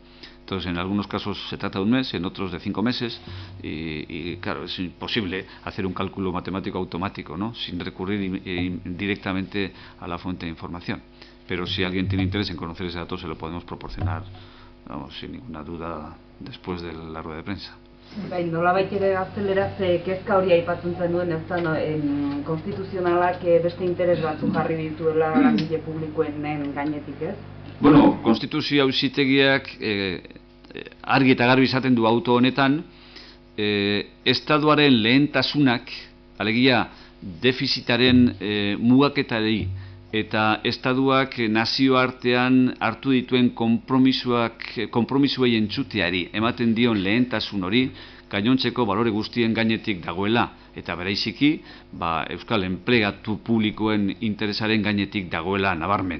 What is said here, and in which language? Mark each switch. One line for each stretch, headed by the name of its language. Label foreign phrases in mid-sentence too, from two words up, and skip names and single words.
Spanish: Entonces, en algunos casos se trata de un mes, en otros de 5 meses, y claro, es imposible hacer un cálculo matemático automático, ¿no? Sin recurrir directamente a la fuente de información. Pero si alguien tiene interés en conocer ese dato, se lo podemos proporcionar, vamos, sin ninguna duda, después de la rueda de prensa.
Basque: Bai, nolabait ere gazteleraz kezka hori aipatzen zenuen, ez da, konstituzionalak beste interes batzu jarri dituela langile publikoen gainetik, ez? Bueno, Konstituzio Auzitegiak argi eta garbi izaten du auto honetan, estatuaren lehentasunak, alegia defizitaren mugaketari eta estatuak nazioartean hartu dituen konpromisoei entzuteari ematen dion lehentasun hori, gainontzeko balore guztien gainetik dagoela, eta bereiziki euskal enplegatu publikoen interesaren gainetik dagoela nabarmen.